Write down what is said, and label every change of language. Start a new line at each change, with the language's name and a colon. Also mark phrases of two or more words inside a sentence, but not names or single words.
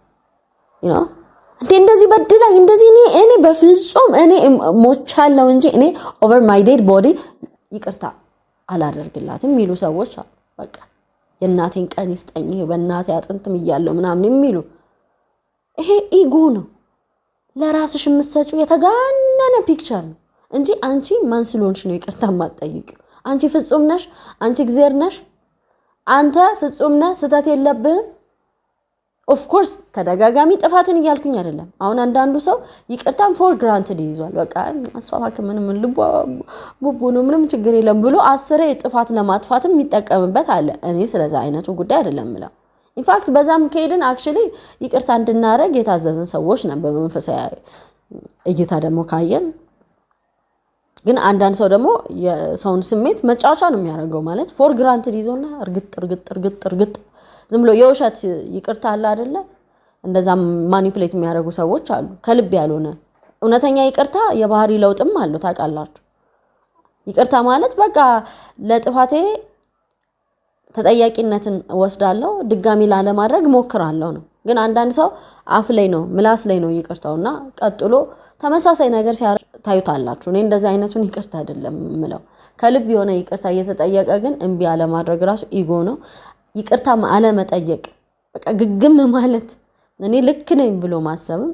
Amharic: እንደዚህ በድላኝ እንደዚህ እኔ በፍጹም እኔ ሞቻለሁ እንጂ እኔ
English: over my dead body
Amharic: ይቅርታ አላደርግላትም የሚሉ ሰዎች በቃ የናቴን ቀን ይስጠኝ በእናቴ አጥንትም ይያለው ምናምን የሚሉ ይሄ ኢጎ ነው ለራስሽ የምትሰጪው የተጋነነ ፒክቸር ነው እንጂ አንቺ ማን ስለሆንሽ ነው ይቅርታ ማጠይቅ አንቺ ፍጹም ነሽ አንቺ እግዚአብሔር ነሽ አንተ ፍጹም ነህ ስተት የለብህም
English: of course
Amharic: ተደጋጋሚ ጥፋትን ይያልኩኝ አይደለም አሁን አንዳንዱ ሰው ይቅርታን
English: for granted
Amharic: ይዟል በቃ አስዋባከ ምንም ልቦ ነው ምንም ችግር የለም ብሎ አስሬ ጥፋት ለማጥፋትም የሚጠቀምበት አለ እኔ ስለዛ አይነቱ ጉዳይ አይደለም ምላ
English: in fact
Amharic: በዛም ከሄድን actually ይቅርታ እንድናረግ የታዘዝን ሰዎች ነን በመንፈሳዊ እይታ ደግሞ ካየን ግን አንዳንድ ሰው ደግሞ የሰውን ስሜት መጫወቻ ነው የሚያደርገው ማለት
English: for granted
Amharic: ይዞና እርግጥ ዝም ብሎ የውሸት ይቅርታ አለ አይደለ እንደዛ ማኒፑሌት የሚያደርጉ ሰዎች አሉ ከልብ ያልሆነ እውነተኛ ይቅርታ የባህሪ ለውጥም አለው ታውቃላችሁ ይቅርታ ማለት በቃ ለጥፋቴ ተጠያቂነትን ወስዳለሁ ድጋሚ ላለማድረግ ሞክራለሁ ነው ግን አንዳንድ ሰው አፍ ላይ ነው ምላስ ላይ ነው ይቅርታውና ቀጥሎ ተመሳሳይ ነገር ታዩታላችሁ እኔ እንደዛ አይነቱን ይቅርታ አይደለም ምለው ከልብ የሆነ ይቅርታ እየተጠየቀ ግን እንቢ ያለ ማድረግ ራሱ ኢጎ ነው ይቅርታ ማለ መጠየቅ በቃ ግግም ማለት እኔ ልክ ነኝ ብሎ ማሰብም